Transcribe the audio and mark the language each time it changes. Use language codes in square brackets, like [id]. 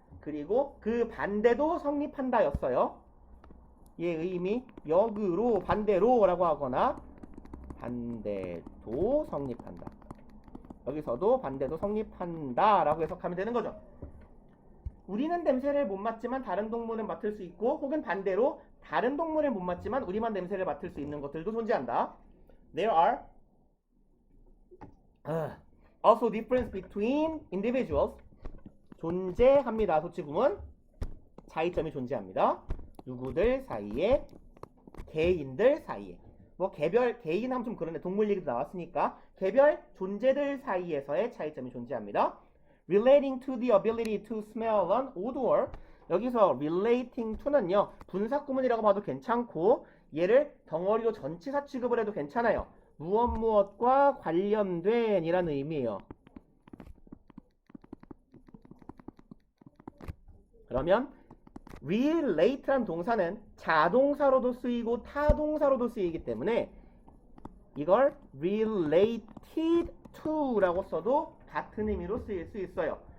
[ko] 그리고 그 반대도 성립한다 였어요. 얘 의미 역으로 반대로 라고 하거나 반대도 성립한다. 여기서도 반대도 성립한다 라고 해석하면 되는 거죠. 우리는 냄새를 못 맡지만 다른 동물은 맡을 수 있고, 혹은 반대로 다른 동물은 못 맡지만 우리만 냄새를 맡을 수 있는 것들도 존재한다. [en] There are also difference between individuals. [ko] 존재합니다. 소치구문 차이점이 존재합니다. 누구들 사이에? 개인들 사이에. 뭐 개별, 개인 하면 좀 그런데 동물 얘기도 나왔으니까 개별 존재들 사이에서의 차이점이 존재합니다. [en] Relating to the ability to smell an odor. [ko] 여기서 relating to 는요 분사구문이라고 봐도 괜찮고 얘를 덩어리로 전치사 취급을 해도 괜찮아요. 무엇과 관련된 이라는 의미예요. 그러면 relate란 동사는 자동사로도 쓰이고 타동사로도 쓰이기 때문에 이걸 related to 라고 써도 같은 의미로 쓰일 수 있어요.